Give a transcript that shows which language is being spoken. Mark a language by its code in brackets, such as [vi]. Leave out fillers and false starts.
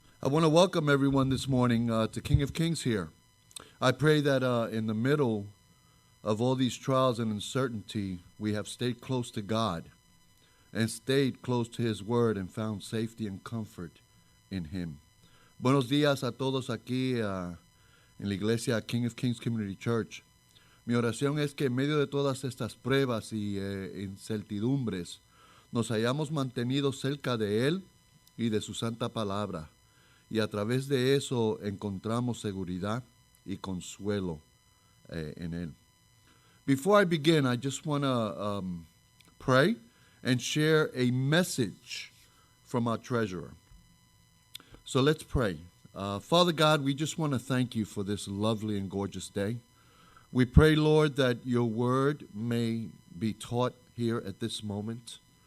[en] I want to welcome everyone this morning to King of Kings here. I pray that in the middle of all these trials and uncertainty, we have stayed close to God and stayed close to His Word and found safety and comfort in Him. [es] Buenos días a todos aquí en la iglesia King of Kings Community Church. Mi oración es que en medio de todas estas pruebas y incertidumbres nos hayamos mantenido cerca de Él y de su santa palabra. Y a través de eso encontramos seguridad y consuelo en Él. [en] Before I begin, I just want to pray and share a message from our treasurer. So let's pray. Father God, we just want to thank you for this lovely and gorgeous day. We pray, Lord, that your word may be taught here at this moment.